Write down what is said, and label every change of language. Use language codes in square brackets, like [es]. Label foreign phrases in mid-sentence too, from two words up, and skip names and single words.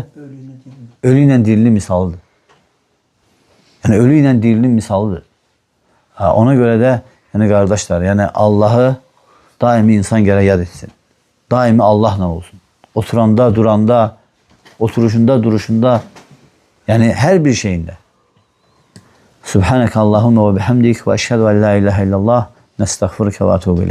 [az] Ölü ilə dirinin misalıdır. Yəni ölü ilə dirinin misalıdır. Ona görə də yəni qardaşlar, yəni Allahı daimi insan gərək yad etsin. daimi Allahla olsun. Oturanda, duranda, oturuşunda, duruşunda, yani her bir şeyinde. [ar] سبحانك اللهم وبحمدك وأشهد أن لا إله إلا الله نستغفرك وأتوب إليك.